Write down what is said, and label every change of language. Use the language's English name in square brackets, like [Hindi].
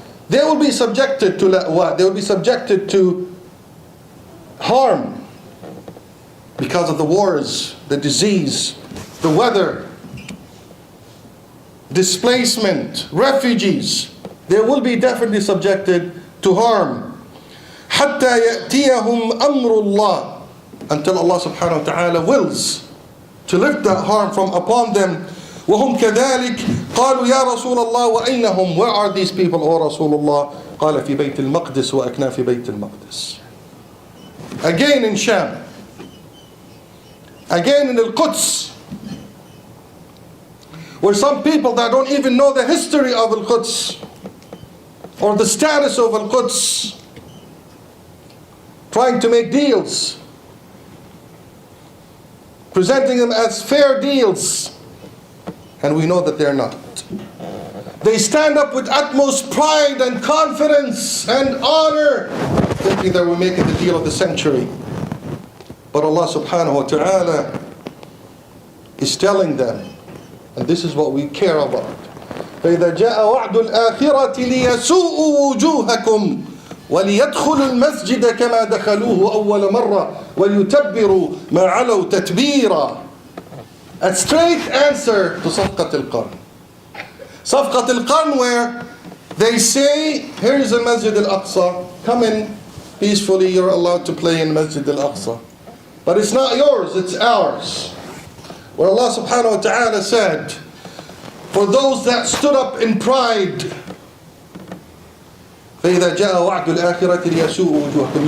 [English] They will be subjected to la'wa. They will be subjected to harm because of the wars, the disease, the weather, displacement, refugees. They will be definitely subjected to harm. [Arabic] حَتَّى يَأْتِيَهُمْ أَمْرُ اللَّهِ, [English] until Allah subhanahu wa ta'ala wills to lift that harm from upon them. [Arabic] وهم كذلك قالوا يا رسول الله وأينهم. [English] Where are these people, O Rasulullah? [Arabic] قال في بيت المقدس وأكنا في بيت المقدس. [English] Again in Sham. Again in Al-Quds. Where some people that don't even know the history of Al-Quds or the status of Al-Quds, trying to make deals, presenting them as fair deals. And we know that they're not. They stand up with utmost pride and confidence and honor, thinking that we're making the deal of the century. But Allah subhanahu wa ta'ala is telling them, and this is what we care about, [Arabic] فَإِذَا جَاءَ وَعْدُ الْآخِرَةِ لِيَسُوءُوا وُجُوهَكُمْ وَلِيَدْخُلُوا الْمَسْجِدَ كَمَا دَخَلُوهُ أَوَّلَ مَرَّةٍ وَلْيُتَبِّرُوا مَا عَلَوْا تَتْبِيرًا. [English] A straight answer to [Arabic] صفقة القرن. [English] صفقة القرن, where they say, here is the Masjid al-Aqsa, come in peacefully, you're allowed to play in Masjid al-Aqsa. But it's not yours, it's ours. Where Allah subhanahu wa ta'ala said, for those that stood up in pride, [Arabic] فَإِذَا جَاءَ وَعْدُ الْآخِرَةِ لِيَسُوءُوا وُجُوهَكُمْ.